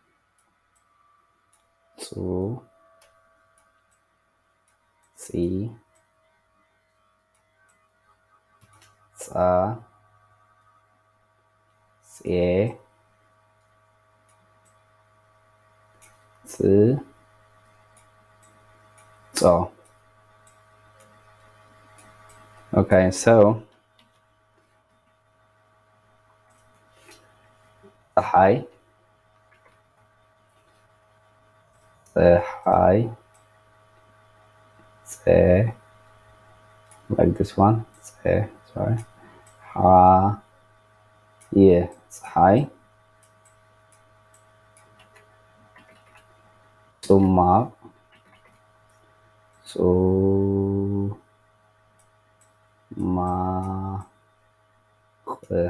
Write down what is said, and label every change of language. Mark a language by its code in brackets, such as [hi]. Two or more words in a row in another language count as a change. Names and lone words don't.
[en] Cu, C, Ca, C, C, Co. Okay, so ፀሓይ, [ti] ፀሓይ, ፀ, [en] like this one, ፀ, sorry, [ti] የ, ፀሓይ, ጽማቕ, ጽማቕ,